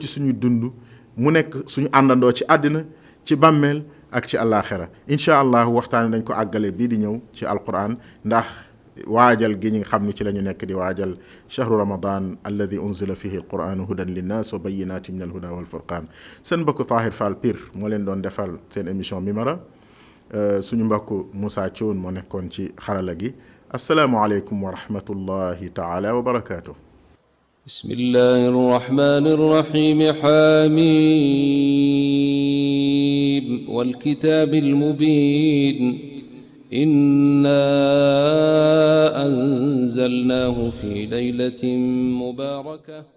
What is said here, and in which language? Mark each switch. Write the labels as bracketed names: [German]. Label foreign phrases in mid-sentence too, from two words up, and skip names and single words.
[Wolof] suñuy dund mu nekk suñu àndandoo ci àddina ci bàmmeel ak ci àllaaxira [Arabic] إن شاء الله [Wolof] waxtaan dañ ko àggale bii di ñëw ci alquran ndax waajal gi ñi nga xam ni ci la ñu nekk di waajal [Arabic] شهر رمضان الذي أنزل فيه القرآن هدى للناس وبينات من الهدى والفرقان [Wolof] seen mbokk Tahir Fall Pire moo leen doon defal seen émission Mimara suñu mbokk Moussa Thioune moo nekkoon ci xarala gi [Arabic] السلام عليكم ورحمة الله تعالى وبركاته. بسم الله الرحمن الرحيم حميم والكتاب المبين إنا أنزلناه في ليلة مباركة